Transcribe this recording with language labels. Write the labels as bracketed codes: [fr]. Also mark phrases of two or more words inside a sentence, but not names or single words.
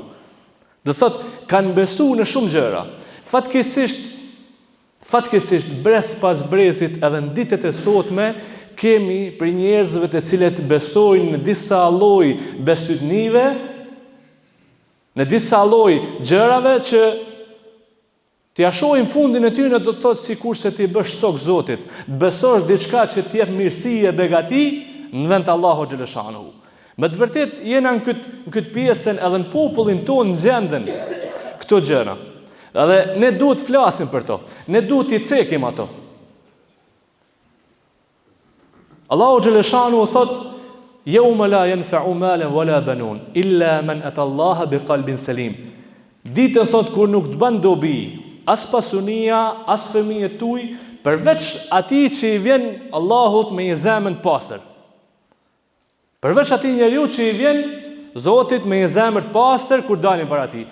[sq] Do thot kanë besu në shumë gjëra. Fatkeqësisht brez pas brezit edhe në ditët e sotme kemi për njerëzve të cilët besojnë në disa lloj besytnive, në disa lloj gjërave që t'ja shohim fundin e tyre do të thotë sikur se ti bësh sok Zotit, besosh diçka që t'jep mirësi e begati në vend të Allahu Gjeleshanuhu. Me të vërtet jena në këtë pjesën edhe në popullin tonë gjenden këto gjëra. Edhe ne duhet flasim për to, ne duhet I cekim ato. Allahu Gjeleshanuhu thotë [ar] يوم لا ينفع مال ولا بنون إلا من أتى الله بقلب سليم. [sq] Ditën thotë kur nuk të bën dobi as pasunia, as fëmijët tuaj, përveç atij që I vjen Allahut me një zemër të pastër. Përveç atij njeriu që I vjen Zotit me një zemër të pastër kur dalin para tij.